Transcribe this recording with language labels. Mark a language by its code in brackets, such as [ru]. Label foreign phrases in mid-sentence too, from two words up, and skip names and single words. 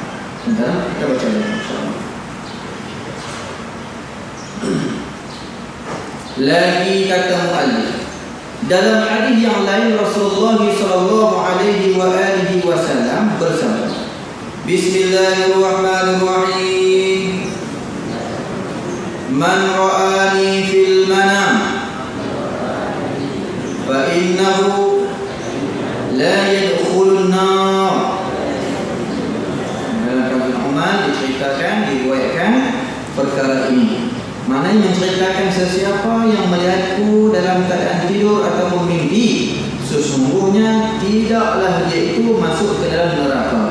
[ms] Sebentar, kita baca dulu insya-Allah. Lagi kata muallif, dalam hadis yang lain Rasulullah [ar] صلى الله عليه وسلم [ms] bersabda, Bismillahirrahmanirrahim. [ar] من رآني في المنام فإنه لا يدخل النار. [ms] Dalam Ibn Umar diceritakan, diriwayatkan perkara ini. Mana yang menceritakan sesiapa yang melihatku dalam keadaan tidur ataupun mimpi, sesungguhnya tidaklah dia itu masuk ke dalam neraka.